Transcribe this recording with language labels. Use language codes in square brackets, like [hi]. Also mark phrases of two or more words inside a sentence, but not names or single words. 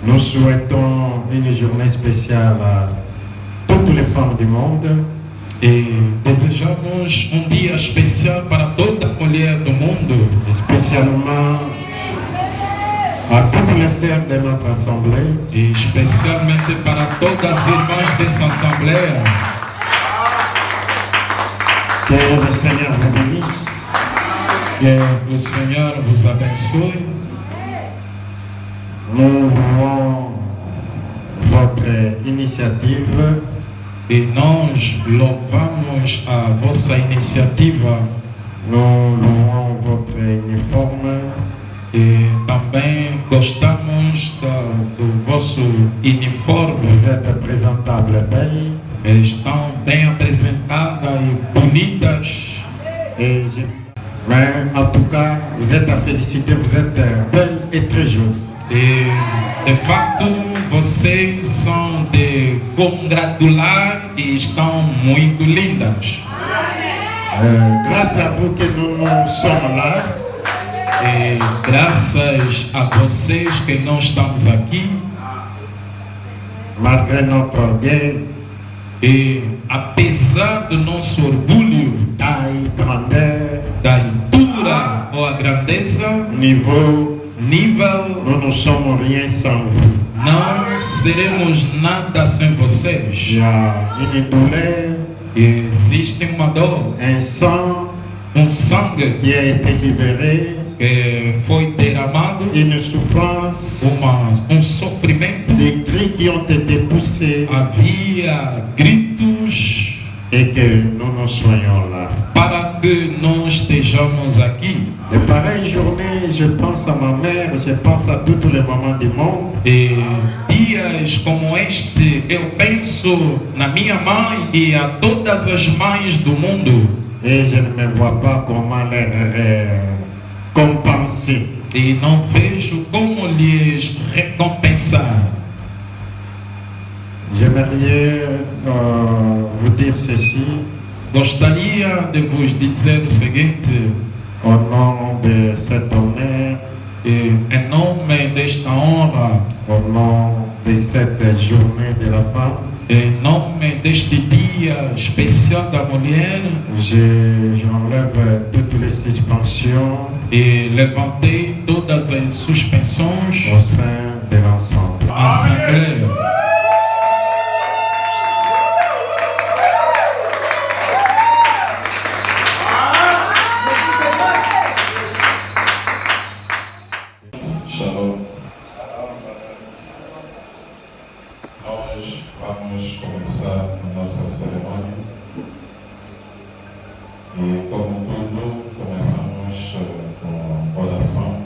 [fr] souhaitons une journée spéciale à toutes les femmes du monde. [pt] E desejamos dia especial para toda mulher do mundo, [fr] Spécialement à toutes les sœurs de notre assemblée. [pt] e especialmente para todas as irmãs dessa assembleia. [fr] Que le Seigneur vous bénisse. [pt] Que o Senhor vos abençoe. [fr] Nous louons votre initiative. [pt] E nós louvamos a vossa iniciativa [fr] Nous louons votre uniforme. [pt] e também gostamos do vosso uniforme. [fr] Vous êtes présentables et belles. [pt] Estão bem apresentadas e bonitas. [fr] Mais en tout cas, vous êtes à féliciter, vous êtes belles et très jolies. [pt] E de fato vocês são de congratular e estão muito lindas. [fr] Grâce à vous que nous sommes là. [pt] E graças a vocês que nós estamos aqui. [fr] Malgré notre orgueil, [pt] E apesar do nosso orgulho, [fr] taille, grandeur, [pt] da altura ou a grandeza, [fr] niveau, [pt] nível, [fr] nous ne sommes rien sans vous. [pt] não seremos nada sem vocês. [fr] Il y a une douleur, [pt] Existe uma dor, [fr] un sang [pt] sangue [fr] qui a été libéré, [pt] que foi derramado, [fr] une souffrance, [pt] sofrimento. [fr] des cris qui ont été poussés [pt] Havia gritos [fr] et que nous soyons là. [pt] para que nós estejamos aqui. [fr] De pareilles journées, je pense à ma mère, je pense à tous les mamans du monde. [pt] E dias como este, eu penso na minha mãe e a todas as mães do mundo. [fr] Et je ne me vois pas comment les compenser. [pt] E não vejo como lhes recompensar. [fr] J'aimerais vous dire ceci [pt] Gostaria de vos dizer o seguinte, [fr] au nom de cet honneur, [pt] em nome desta honra, [fr] au nom de cette journée de la femme. [pt] em nome deste dia especial da mulher, [fr] J'enlève toutes les suspensions [pt] e levantei todas as suspensões [fr] au sein de l'ensemble. [pt] à Assembleia. Shalom. Nós vamos começar a nossa cerimônia e, como tudo, começamos com oração.